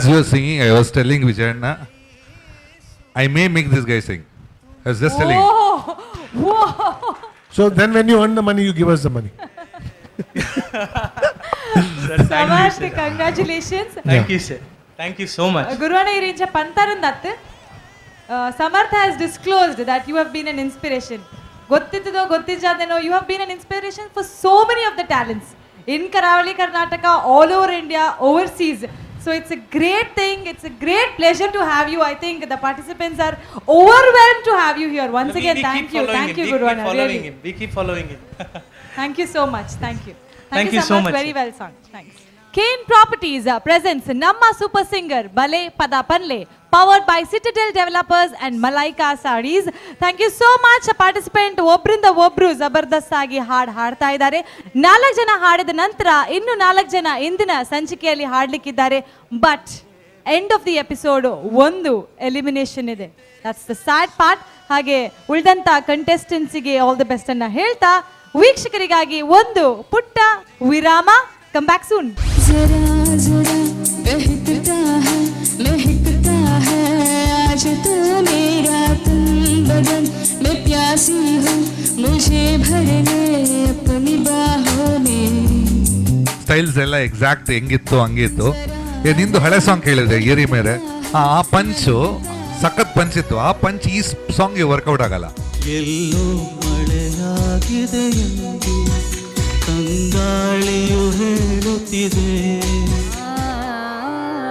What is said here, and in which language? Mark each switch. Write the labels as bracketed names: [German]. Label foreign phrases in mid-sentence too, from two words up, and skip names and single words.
[English] As you were singing, I was telling Vijayanna, I may make this guy sing. I was just telling him. Whoa. So then when you earn the money, you give us the money. Samarth, congratulations. Thank you, sir. Thank you so much. [Tulu] Guruvana irincha pantarandatte [English] Samarth has disclosed that you have been an inspiration. [Tulu] Gottittido gottijadeno, [English] you have been an inspiration for so many of the talents in Karavali, Karnataka, all over India, overseas. So it's a great thing. It's a great pleasure to have you. I think the participants are overwhelmed to have you here. Once again, thank you, Guruvana. Really. We keep following him. Thank you so much. Thank you. Thank you so much. Very well sung. Thanks. Kane Properties presents Namma Super Singer Bale Pada Panle, powered by Citadel Developers and Malaika Sarees. Thank you so much. [Kannada] Participant ಒಬ್ರಿಂದ ಒಬ್ರು ಜಬರ್ದಸ್ತ್ ಆಗಿ ಹಾಡ್ತಾ ಇದ್ದಾರೆ. 4 ಜನ ಹಾಡಿದ ನಂತರ ಇನ್ನು 4 ಜನ ಇಂದಿನ ಸಂಚಿಕೆಯಲ್ಲಿ ಹಾಡ್ಲಿಕ್ಕಿದ್ದಾರೆ. [English] but end of the episode [Kannada] ಒಂದು ಎಲಿಮಿನೇಷನ್ ಇದೆ. [English] that's the sad part. [Kannada] ಹಾಗೆ ಉಳಿದಂತ ಕಂಟೆಸ್ಟೆಂಟ್ಸಿಗೆ [English] all the best [Kannada] ಅನ್ನ ಹೇಳ್ತಾ, ವೀಕ್ಷಕರಿಗಾಗಿ ಒಂದು ಪುಟ್ಟ ವಿರಾಮ. [English] come back soon. [Hindi] जरा जरा बहकता है महकता है आज तो मेरा तुम बदन मैं प्यासी हूँ मुझे भर ले अपनी बाहों में. [Kannada] ಸ್ಟೈಲ್ಸ್ ಎಲ್ಲ ಎಕ್ಸಾಕ್ಟ್ ಹೆಂಗಿತ್ತು ಹಂಗಿತ್ತು. ನಿಂದು ಹಳೆ ಸಾಂಗ್ ಕೇಳಿದ್ರೆ ಏರಿ ಮೇಲೆ ಆ ಪಂಚು ಸಖತ್ ಪಂಚ್ ಇತ್ತು. ಆ ಪಂಚ್ ಈ ಸಾಂಗ್ಗೆ ವರ್ಕೌಟ್ ಆಗಲ್ಲ. ಎಲ್ಲೋ ಮಳೆಯಾಗಿದೆ ಎಂದು ತಂಗಾಳಿಯು ಹೇಳುತ್ತಿದೆ.